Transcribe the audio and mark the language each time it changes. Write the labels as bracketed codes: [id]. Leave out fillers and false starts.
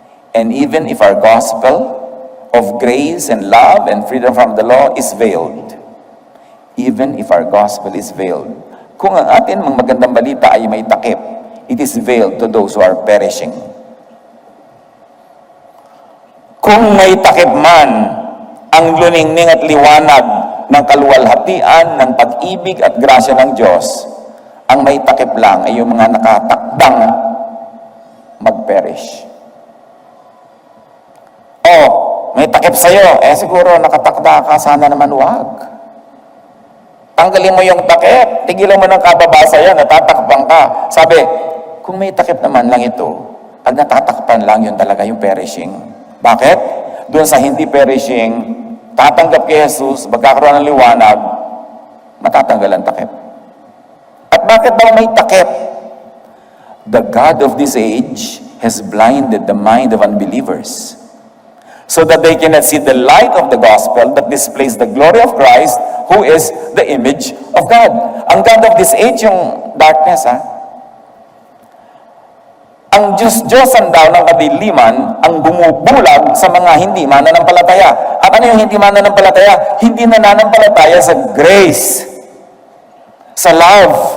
[en] And even if our gospel of grace and love and freedom from the law is veiled, even if our gospel is veiled, [tl] kung ang atin mga magandang balita ay may takip, [en] it is veiled to those who are perishing. [tl] Kung may takip man ang luningning at liwanag ng kaluwalhatian, ng pag-ibig at grasya ng Diyos, ang may takip lang ay yung mga nakatakdang mag-perish. Oh, may takip sa'yo, siguro nakatakda ka, sana naman wag. Tanggalin mo yung takip, tigilan mo ng kababasa yan, natatakpan ka. Sabi, kung may takip naman lang ito, ang natatakpan lang yun talaga yung perishing. Bakit? Doon sa hindi perishing, tatanggap kay Jesus, magkakaroon ng liwanag, matatanggal ang takip. At bakit daw may takip? [en] The God of this age has blinded the mind of unbelievers so that they cannot see the light of the gospel that displays the glory of Christ, who is the image of God. [tl] Ang [en] God of this age, [tl] yung darkness, Ang Diyos-Diyosan daw ng kadiliman ang bumubulag sa mga hindi mananampalataya. At ano yung hindi mananampalataya? Hindi nananampalataya sa grace, sa love.